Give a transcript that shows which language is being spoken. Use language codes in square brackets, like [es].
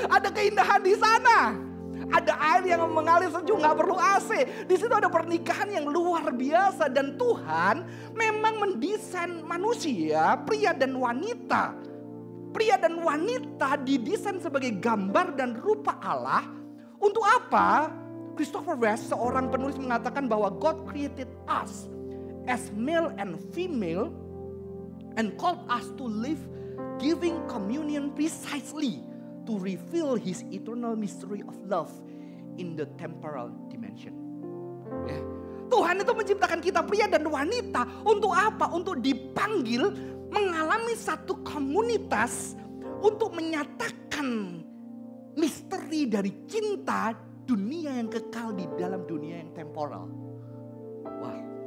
[id] Ada keindahan di sana. Ada air yang mengalir sejuk, gak perlu AC. Di situ ada pernikahan yang luar biasa. Dan Tuhan memang mendesain manusia, pria dan wanita. Pria dan wanita didesain sebagai gambar dan rupa Allah. Untuk apa? [en] Christopher West, [id] seorang penulis mengatakan bahwa [en] God created us as male and female and called us to live giving communion precisely to reveal His eternal mystery of love in the temporal dimension. [id] Ya. Tuhan itu menciptakan kita pria dan wanita untuk apa? Untuk dipanggil mengalami satu komunitas untuk menyatakan misteri dari cinta dunia yang kekal di dalam dunia yang temporal. Wah.